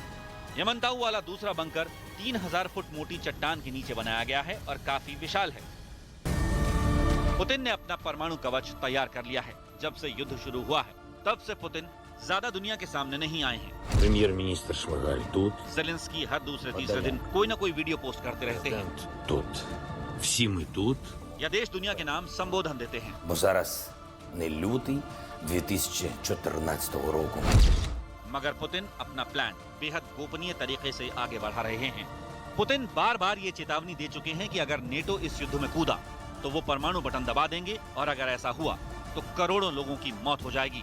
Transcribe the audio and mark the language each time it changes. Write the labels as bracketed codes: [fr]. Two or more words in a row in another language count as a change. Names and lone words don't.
[hi] यमनताऊ वाला दूसरा बंकर 3000 फुट मोटी चट्टान के नीचे बनाया गया है और काफी विशाल है। पुतिन ने अपना परमाणु कवच तैयार कर लिया है। जब से युद्ध शुरू हुआ है तब से पुतिन ज्यादा दुनिया के सामने नहीं आए हैं। [uk] Премьер-министр Шмыгаль тут, [hi] जेलेंस्की हर दूसरे तीसरे दिन कोई न कोई वीडियो पोस्ट करते रहते हैं [uk] тут. Всі ми тут. [hi] या देश दुनिया के नाम संबोधन देते हैं। [uk] Бо зараз не лютий 2014 року. [hi] मगर पुतिन अपना प्लान बेहद गोपनीय तरीके से आगे बढ़ा रहे हैं। पुतिन बार बार ये चेतावनी दे चुके हैं कि अगर नेटो इस युद्ध में कूदा तो वो परमाणु बटन दबा देंगे और अगर ऐसा हुआ तो करोड़ों लोगों की मौत हो जाएगी।